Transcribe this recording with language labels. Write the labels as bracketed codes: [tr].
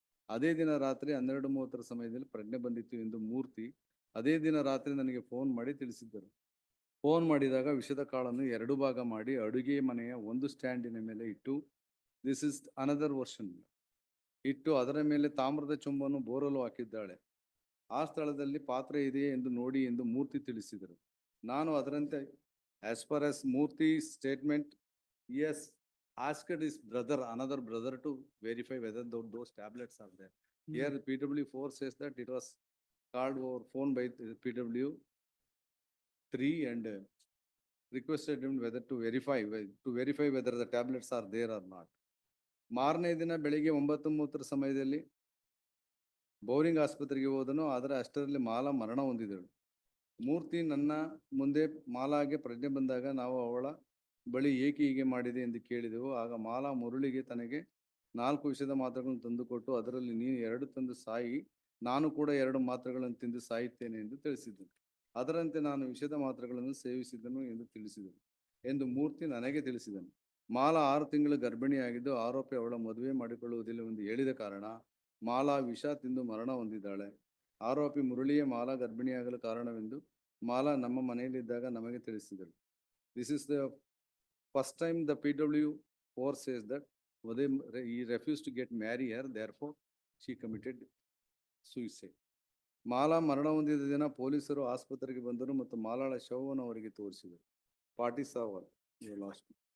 [kn] ಅದೇ ದಿನ ರಾತ್ರಿ 12:30 ಸಮಯದಲ್ಲಿ ಪ್ರಜ್ಞೆ ಬಂದಿತ್ತು ಎಂದು ಮೂರ್ತಿ ಅದೇ ದಿನ ರಾತ್ರಿ ನನಗೆ ಫೋನ್ ಮಾಡಿ ತಿಳಿಸಿದ್ದರು. ಫೋನ್ ಮಾಡಿದಾಗ ವಿಷದ ಕಾಳನ್ನು 2 ಭಾಗ ಮಾಡಿ ಅಡುಗೆ ಮನೆಯ ಒಂದು ಸ್ಟ್ಯಾಂಡಿನ ಮೇಲೆ ಇಟ್ಟು, [en] this is another version, [kn] ಇಟ್ಟು ಅದರ ಮೇಲೆ ತಾಮ್ರದ ಚೊಂಬನ್ನು ಬೋರಲು ಹಾಕಿದ್ದಾಳೆ. ಆ ಸ್ಥಳದಲ್ಲಿ ಪಾತ್ರೆ ಇದೆಯೇ ಎಂದು ನೋಡಿ ಎಂದು ಮೂರ್ತಿ ತಿಳಿಸಿದರು. ನಾನು ಅದರಂತೆ [en] As far as Murthy statement, ಎಸ್, asked his brother, another brother, to verify whether those tablets are there. Here PW4 says that it was called over phone by PW3 and requested him whether to verify whether the tablets are there or not. [kn] ಮಾರನೇ ದಿನ ಬೆಳಿಗ್ಗೆ 9:30 ಸಮಯದಲ್ಲಿ Bowring ಆಸ್ಪತ್ರೆಗೆ ಹೋದನು. ಆದರೆ ಅಷ್ಟರಲ್ಲಿ ಮಾಲಾ ಮರಣ ಹೊಂದಿದಳು. ಮೂರ್ತಿ ನನ್ನ ಮುಂದೆ ಮಾಲಾಗೆ ಪ್ರಜ್ಞೆ ಬಂದಾಗ ನಾವು ಅವಳ ಬಳಿ ಏಕೆ ಹೀಗೆ ಮಾಡಿದೆ ಎಂದು ಕೇಳಿದೆವು. ಆಗ ಮಾಲಾ ಮುರಳಿಗೆ ತನಗೆ 4 ವಿಷದ ಮಾತ್ರೆಗಳನ್ನು ತಂದುಕೊಟ್ಟು, ಅದರಲ್ಲಿ ನೀನು 2 ತಂದು ಸಾಯಿ, ನಾನು ಕೂಡ 2 ಮಾತ್ರೆಗಳನ್ನು ತಿಂದು ಸಾಯುತ್ತೇನೆ ಎಂದು ತಿಳಿಸಿದ್ದನು. ಅದರಂತೆ ನಾನು ವಿಷದ ಮಾತ್ರೆಗಳನ್ನು ಸೇವಿಸಿದನು ಎಂದು ತಿಳಿಸಿದನು ಎಂದು ಮೂರ್ತಿ ನನಗೆ ತಿಳಿಸಿದನು. ಮಾಲಾ 6 ತಿಂಗಳು ಗರ್ಭಿಣಿಯಾಗಿದ್ದು ಆರೋಪಿ ಅವಳ ಮದುವೆ ಮಾಡಿಕೊಳ್ಳುವುದಿಲ್ಲ ಎಂದು ಹೇಳಿದ ಕಾರಣ ಮಾಲಾ ವಿಷ ತಿಂದು ಮರಣ ಹೊಂದಿದ್ದಾಳೆ. ಆರೋಪಿ ಮುರಳಿಯೇ ಮಾಲಾ ಗರ್ಭಿಣಿಯಾಗಲು ಕಾರಣವೆಂದು ಮಾಲಾ ನಮ್ಮ ಮನೆಯಲ್ಲಿದ್ದಾಗ ನಮಗೆ ತಿಳಿಸಿದಳು. [en] This is the first time the PW4 says that he refused to get marry her, therefore she committed suicide. [kn] Mala ಮರಣ ಹೊಂದಿದ ದಿನ ಪೊಲೀಸರು ಆಸ್ಪತ್ರೆಗೆ ಬಂದರು ಮತ್ತು ಮಾಲಾಳ ಶವವನ್ನು ಅವರಿಗೆ ತೋರಿಸಿದರು. Party ಸಾವಲ್ last.